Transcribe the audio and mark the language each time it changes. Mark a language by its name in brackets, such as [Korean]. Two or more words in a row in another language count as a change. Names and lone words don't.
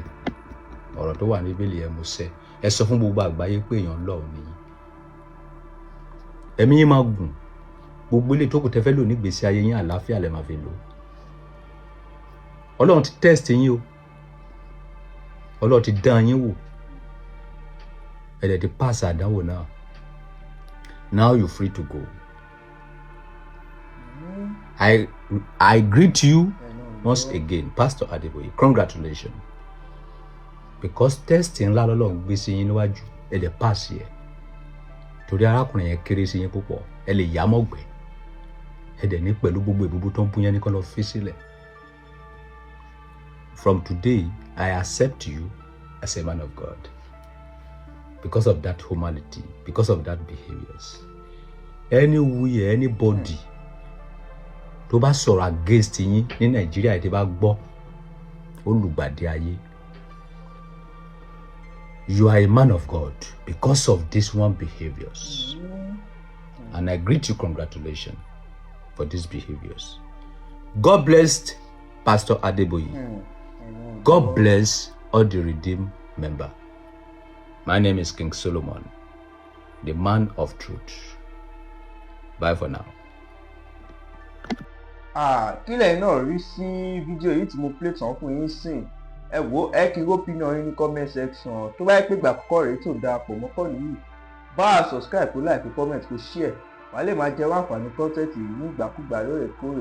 [Yoruba] Ọ̀rọ̀ tó wà ní Bíbélì ẹ mú ṣẹ. Ẹ sọ fún gbogbo àgbáyé pé èèyàn Ọlọ́run ni yín. Ẹ̀mí yín máa gùn. Gbogbo ilé tó kù tẹ́ fẹ́ lò nígbésí ayé yín àlàáfíà lẹ máa fi lò. Ọlọ́run ti test yín o. Ọlọ́run ti dán yín wò. Ẹ dẹ̀ ti pass àdánwò náà. [English] Now you're free to go. I greet you once again, Pastor Adeboye. Congratulations. [Yoruba] Because testing ńlá lọ́lọ́run gbé sí yín níwájú, ẹ dẹ̀ pass yẹ. Torí arákùnrin yẹn kéré sí yín púpọ̀, ẹ lè yá mọ́gbẹ́. Ẹ dẹ̀ ní pẹ̀lú gbogbo ìbúbú tó ń bú yẹn ní kán lọ fi sílẹ̀. [English] From today, I accept you as a man of God. Because of that humanity, because of that behaviors. Anywhere, anybody [Yoruba] tó bá sọ̀rọ̀ against yín ní Nàìjíríà tí bá gbọ́ olùgbàdì ayé. [English] You are a man of God because of this one behaviors. And I greet you, congratulations for these behaviors. God bless Pastor Adeboye. God bless all the redeemed member. My name is King Solomon, the man of truth. Bye for now. [Yoruba] Kílẹ̀ náà rí sí fídíò yìí tí mo play tán fún yín sìn. Ẹ wò ẹ kí opinion yín ní [English] comment section. [Yoruba] Tó bá yẹ pé ìgbà àkọ́kọ́ rèé tó darapọ̀ mọ́ kọ́ nìyí, bá a subscribe kó like kó comment kó share. Wàá lè máa jẹ àǹfààní content yìí nígbàkúgbà lóòrèkóòrè.